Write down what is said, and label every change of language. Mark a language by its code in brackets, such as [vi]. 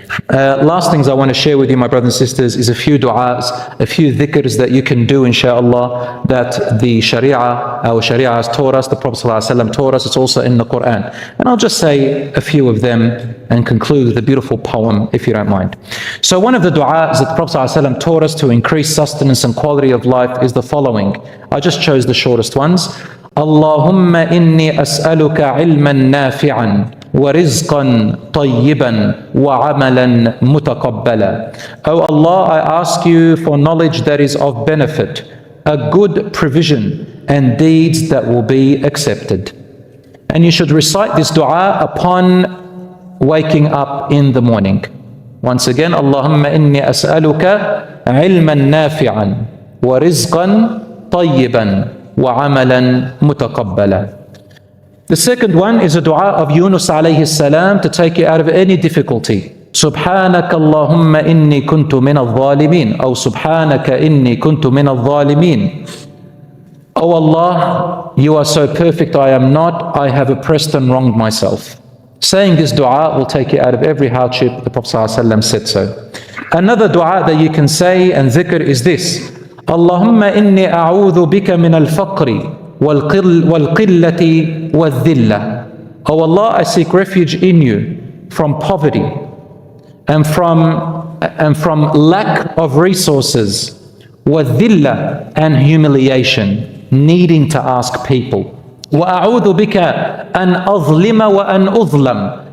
[en] Last things I want to share with you, my brothers and sisters, is a few du'as, a few dhikrs that you can do, inshallah, that the our Sharia has taught us, the Prophet ﷺ taught us. It's also in the Quran. And I'll just say a few of them and conclude with a beautiful poem, if you don't mind. So one of the du'as that the Prophet ﷺ taught us to increase sustenance and quality of life is the following. I just chose the shortest ones. [ar] اللهم إني أسألك علما نافعا ورزقا طيبا وعملا متقبلا. [en] Oh Allah, I ask you for knowledge that is of benefit, a good provision, and deeds that will be accepted. And you should recite this dua upon waking up in the morning. Once again, [ar] اللهم إني أسألك علما نافعا ورزقا طيبا وَعَمَلًا مُتَقَبَّلًا. [en] The second one is a dua of Yunus alayhi salam to take you out of any difficulty. [ar] سبحانك اللهم إني كنت من الظالمين أو سبحانك إني كنت من الظالمين. [en] Oh Allah, you are so perfect, I am not. I have oppressed and wronged myself. Saying this dua will take you out of every hardship. The Prophet ﷺ said so. Another dua that you can say and dhikr is this. [ar] اللهم إني أعوذ بك من الفقر والقلة والذلة. [en] Oh Allah, I seek refuge in you from poverty and from lack of resources, والذلة, and humiliation. needing to ask people. [ar] وَأَعُوذُ بِكَ أَنْ أَظْلِمَ وَأَنْ أُظْلَمَ.